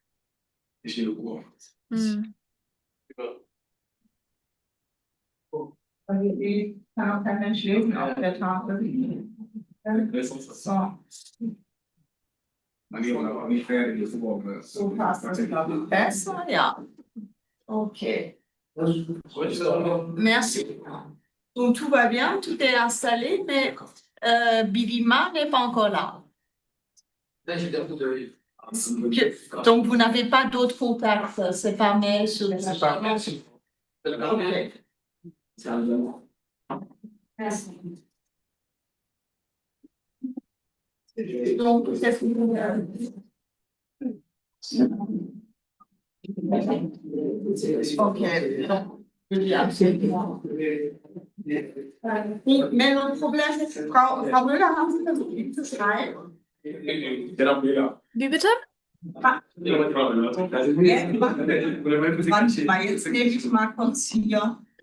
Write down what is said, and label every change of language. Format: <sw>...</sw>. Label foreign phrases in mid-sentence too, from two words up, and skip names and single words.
<de>Hm. Kann auch kein Mensch lesen auf der Tafel. So. So passt das, glaube ich, besser, ja.</de> <fr>Okay. Merci. Donc tout va bien, tout est installé, mais Bidima n'est pas encore là. Donc vous n'avez pas d'autres contacts, c'est pas mail sur les Ok. Merci. Donc, qu'est-ce que vous voulez?</fr> <de>Okay. Gut, mehrere Probleme. Frau Müller, haben Sie versucht, ihn zu schreiben? Wie bitte? Warte mal, jetzt nehme ich mal kurz hier.</de>